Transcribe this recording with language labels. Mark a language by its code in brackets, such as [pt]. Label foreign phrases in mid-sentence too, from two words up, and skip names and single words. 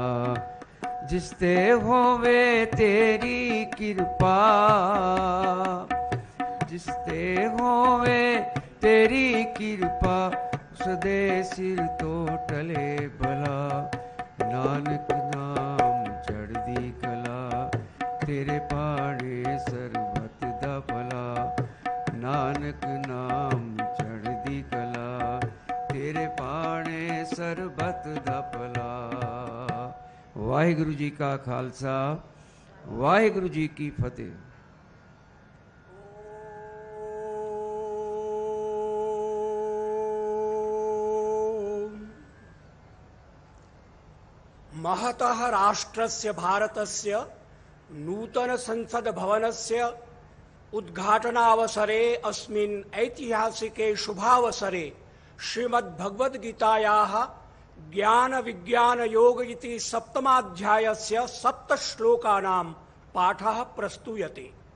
[pa] ਜਿਸਤੇ ਹੋਵੇ ਤੇਰੀ ਕ੍ਰਿਪਾ ਜਿਸਤੇ ਹੋਵੇ ਤੇਰੀ ਕ੍ਰਿਪਾ ਸਦੇ ਸਿਰ ਤੋ ਟਲੇ ਭਲਾ, ਨਾਨਕ ਨਾਮ ਚੜ੍ਹਦੀ ਕਲਾ, ਤੇਰੇ ਭਾਣੇ ਸਰਬੱਤ ਦਾ ਭਲਾ, ਨਾਨਕ ਨਾਮ ਚੜ੍ਹਦੀ ਕਲਾ, ਤੇਰੇ ਭਾਣੇ ਸਰਬੱਤ ਦਾ ਭਲਾ। ਵਾਹਿਗੁਰੂ ਜੀ ਕਾ ਖ਼ਾਲਸਾ, ਵਾਹਿਗੁਰੂ ਜੀ ਕੀ ਫ਼ਤਿਹ। [sa] महतः राष्ट्रस्य भारतस्य नूतन संसद भवनस्य उद्घाटनावसरे अस्मिन् ऐतिहासिके शुभावसरे श्रीमद्भगवद्गीतायाः ज्ञान विज्ञान योग इति सप्तमाध्यायस्य 7 श्लोकानां पाठः प्रस्तूयते।